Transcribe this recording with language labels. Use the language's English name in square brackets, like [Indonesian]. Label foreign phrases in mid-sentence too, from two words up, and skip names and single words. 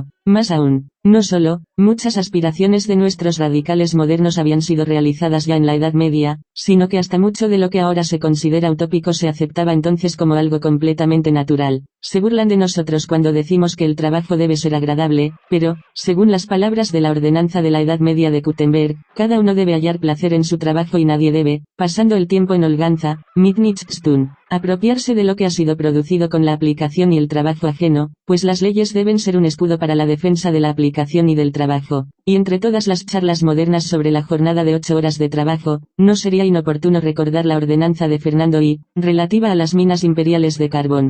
[Spanish] Más aún, no solo, muchas aspiraciones de nuestros radicales modernos habían sido realizadas ya en la Edad Media, sino que hasta mucho de lo que ahora se considera utópico se aceptaba entonces como algo completamente natural. Se burlan de nosotros cuando decimos que el trabajo debe ser agradable, pero, según las palabras de la ordenanza de la Edad Media de Gutenberg, cada uno debe hallar placer en su trabajo y nadie debe, pasando el tiempo en holganza, [German] mit nichts tun, [Spanish] apropiarse de lo que ha sido producido con la aplicación y el trabajo ajeno, pues las leyes deben ser un escudo para la defensa de la aplicación y del trabajo. Y entre todas las charlas modernas sobre la jornada de 8 horas de trabajo, no sería inoportuno recordar la ordenanza de Fernando I, relativa a las minas imperiales de carbón.